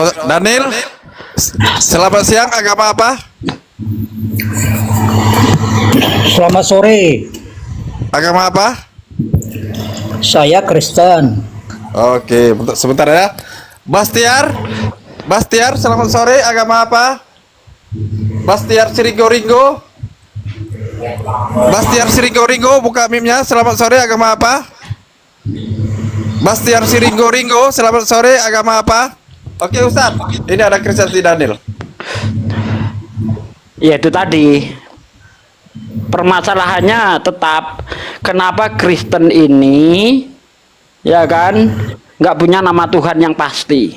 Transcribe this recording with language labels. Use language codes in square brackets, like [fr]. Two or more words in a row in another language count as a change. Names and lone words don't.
[id] Daniel, selamat siang. Agama apa? Selamat sore, Agama apa? saya Kristen. Oke, sebentar ya. Bastiar, Bastiar, selamat sore. Agama apa? Bastiar Siringgo-Ringgo. Bastiar Siringgo-Ringgo, buka mimnya. Selamat sore. Agama apa? Bastiar Siringgo-Ringgo, selamat sore. Agama apa? Oke, Ustaz. Ini ada Kristen di Daniel. Ya itu tadi. Permasalahannya tetap kenapa Kristen ini ya kan nggak punya nama Tuhan yang pasti.